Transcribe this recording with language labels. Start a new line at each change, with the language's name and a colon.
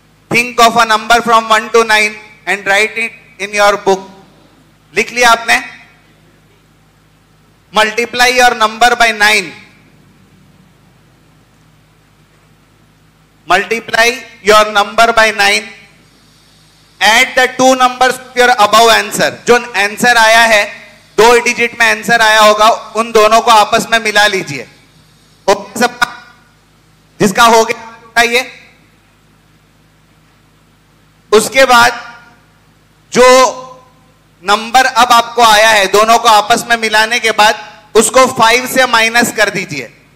English: Think of a number from 1 to 9 and write it in your book.
Urdu: لکھ لیا آپ نے؟
English: Multiply your number by 9. Multiply your number by 9. Add the 2 numbers of your above answer.
Urdu: جو answer آیا ہے 2 digit میں answer آیا ہوگا ان دونوں کو آپس میں ملا لیجئے. سب جس کا ہو گیا بتائیے. اس کے بعد جو نمبر اب آپ کو آیا ہے دونوں کو آپس میں ملانے کے بعد اس کو 5 سے مائنس کر دیجئے.